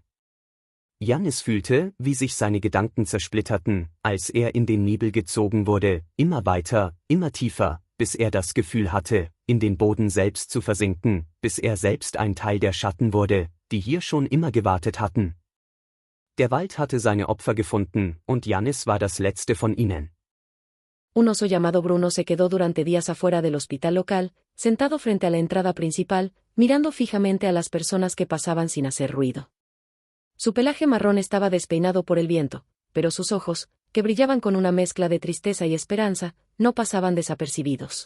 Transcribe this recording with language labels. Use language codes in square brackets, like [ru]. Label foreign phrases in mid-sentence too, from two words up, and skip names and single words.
[de] Jannis fühlte, wie sich seine Gedanken zersplitterten, als er in den Nebel gezogen wurde, immer weiter, immer tiefer, bis er das Gefühl hatte, in den Boden selbst zu versinken, bis er selbst ein Teil der Schatten wurde, die hier schon immer gewartet hatten. Der Wald hatte seine Opfer gefunden, und Jannis war das letzte von ihnen. [es] Un oso llamado Bruno se quedó durante días afuera del hospital local, sentado frente a la entrada principal, mirando fijamente a las personas que pasaban sin hacer ruido. Su pelaje marrón estaba despeinado por el viento, pero sus ojos, que brillaban con una mezcla de tristeza y esperanza, no pasaban desapercibidos.